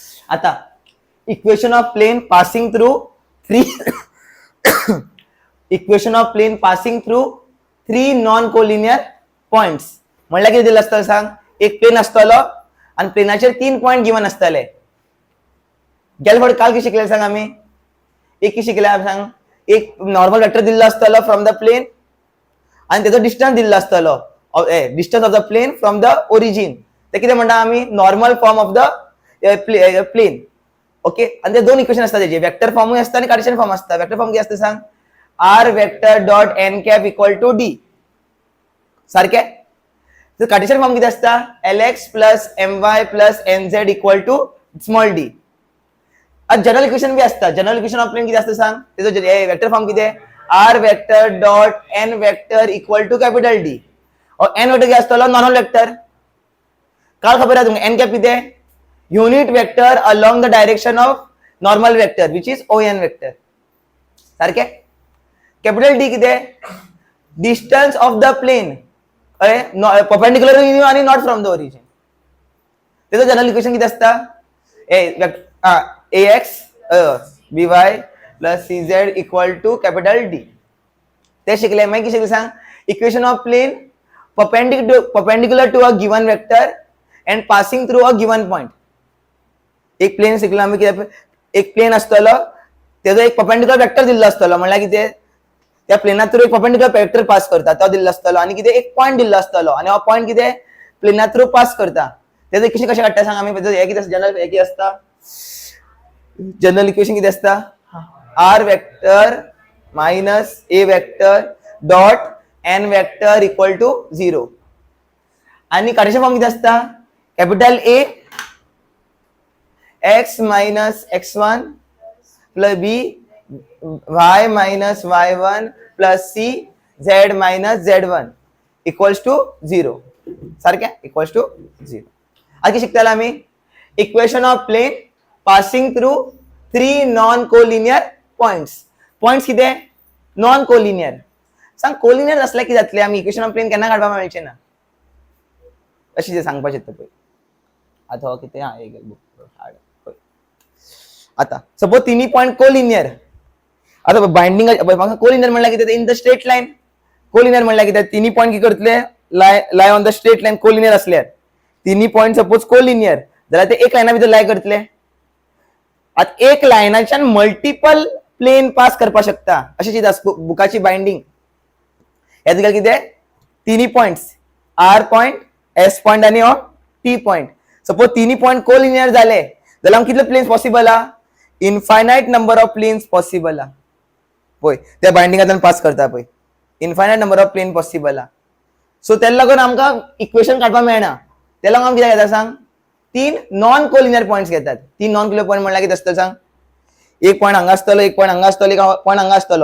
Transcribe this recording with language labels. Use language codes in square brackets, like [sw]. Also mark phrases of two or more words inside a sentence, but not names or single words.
[kok] आता [en] equation of plane passing through three equation of plane passing through three non collinear points [kok] म्हणल्यार कितें दिलें आसतलें सांग. एक प्लेन आसतलो आनी प्लेनाचेर 3 [en] point given [kok] आसतले. गेल्या फावटी काल कितें शिकले सांग आमी. एक कितें शिकले सांग. एक [en] normal vector [kok] दिल्लो आसतलो [en] from the plane [kok] आनी तेजो डिस्टन्स दिल्लो आसतलो. [en] distance of the plane from the origin. [kok] ते कितें म्हणटा आमी [en] normal form of the plane. [kok] ओके. आनी ते दोन इक्वेशन आसता तेजे. वेक्टर फॉर्मूय आसता आनी [en] Cartesian form [kok] आसता. [en] vector form [kok] कितें आसता सांग. [en] R vector dot N cap equal to D. [kok] सारखे. [mr] तर [en] Cartesian form [mr] किती असता. [en] Lx plus my plus nz equal to small D. general equation [mr] बी असता. [en] general equation of plane [mr] किती असतं सांग. त्याचं [en] vector form [mr] किती आहे. [en] R vector dot N vector equal to capital D. [mr] और [en] N vector [mr] किती असतो [en] normal vector. [mr] काल खबर आहे तुम्हाला [en] N cap [mr] किती आहे. [en] unit vector along the direction of normal vector which is ON vector. [mr] सारखे. [en] capital D [mr] किती आहे. [en] distance of the plane perpendicular आणि not from the origin. [mr] त्याचं [en] general equation [mr] किती असता. [en] ax by plus cz equal to capital D. [kok] ते शिकले. मागीर कितें शिकले सांग. [en] equation of plane perpendicular to a given vector and passing through a given point. [kok] एक प्लेन शिकलो आम्ही कितें. एक प्लेन आसतलो तेजो एक [en] perpendicular vector [kok] दिल्लो आसतलो म्हणल्यार कितें त्या प्लेना थ्रू एक [en] perpendicular vector [kok] पास करता तो दिल्लो आसतलो आनी कितें एक पॉइंट दिल्लो आसतलो आनी हो पॉइंट कितें प्लेना थ्रू पास करता. तेजो इक्वेशन कशें काडटा सांग आमी. हे कितें जनरल हे कितें आसता. [en] general equation [mr] किती असता. [en] R vector minus A vector dot N vector equal to 0 आणि Cartesian form [mr] किती असता. [en] capital A x minus x1 plus B y minus y1 plus C z minus z1 equals to 0. [kok] सारखे. [en] equals to [kok] 0. आज शिकतालो आम्ही [en] equation of plane passing through three non collinear points. [kok] पॉइंट्स किती [en] non collinear. [kok] सांग कोलिनियर असल्या की जातले आम्ही [en] equation of plane [kok] केन्ना काढपाक मेळचे ना. अशी जे सांगपाक शकता पळय. आता हो किती हा एक बुक आता सपोज तिन्ही पॉइंट कोलिनियर. आता बाइंडिंग कोलिनियर म्हणल्यार कितें [en] in the straight line. [kok] कोलिनियर म्हणल्यार कितें तिन्ही पॉइंट कितें करतले [en] lie on the straight line. [kok] कोलिनियर असल्यार तिन्ही पॉइंट सपोज कोलिनियर जाल्यार ते एक लायना भितर लाई करतले. आता एक लायनाच्यान [en] multiple plane [kok] पास करपाक शकता अशी चिंता बुकाची बाइंडिंग. यात कितें तिन्ही पॉइंट्स [en] R point S point [kok] आणि [en] T point. [kok] सपोज तिन्ही पॉइंट कोलिनियर झाले जाल्यार कितले [en] planes possible [kok] आ. [en] infinite number of planes possible आ. [kok] पळय त्या बाइंडिंगांतल्यान पास करता पळय. [en] infinite number of plane possible [kok] आ. सो तेका लागून आमकां इक्वेशन काडपाक मेळना. तेका लागून आमी कितें घेता सांग. तीन [en] non collinear points [kok] घेतात. तीन [en] non collinear point [kok] म्हणल्यार कितें आसता सांग. एक पॉइंट हांगा आसतलो एक पॉइंट हांगा आसतलो एक पॉइंट हांगा आसतलो.